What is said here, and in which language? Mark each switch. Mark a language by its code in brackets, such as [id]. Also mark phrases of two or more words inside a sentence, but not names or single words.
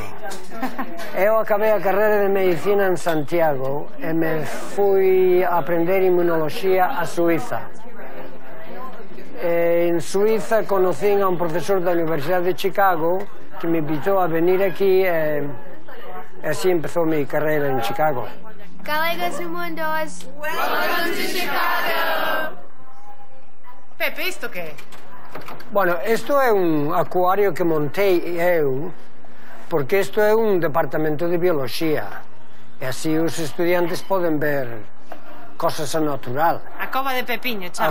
[gl] Eu acabei a carreira de medicina en Santiago e me fui a aprender inmunoloxía a Suiza. En Suiza conocín a un profesor da Universidade de Chicago que me invitou a venir aquí e así empezou mi carreira en Chicago. Galegos no Mundos. [en] Welcome to Chicago. [gl] Pepe, isto que é? Bueno, isto é un acuario que montei eu porque isto é un departamento de bioloxía e así os estudiantes poden ver cosas a natural. A cova de Pepiño, chama.